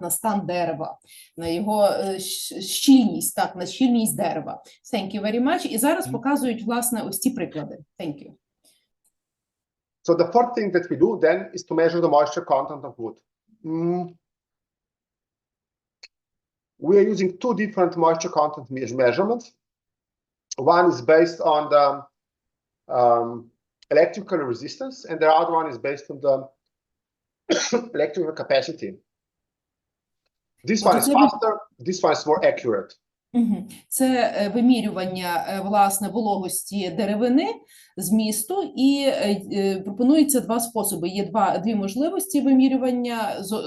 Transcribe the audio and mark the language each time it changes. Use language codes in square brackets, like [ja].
[uk] На стан дерева, на його щільність, так, на щільність дерева. [en] Thank you very much. [uk] І зараз показують, власне, ось ці приклади. [en] Thank you. So the fourth thing that we do then is to measure the moisture content of wood. We are using two different moisture content measurements. One is based on the electrical resistance, and the other one is based on the electrical capacity. This one is faster, this one is more accurate. [uk] Це вимірювання, власне, вологості деревини, змісту, і пропонується два способи. Є дві можливості вимірювання.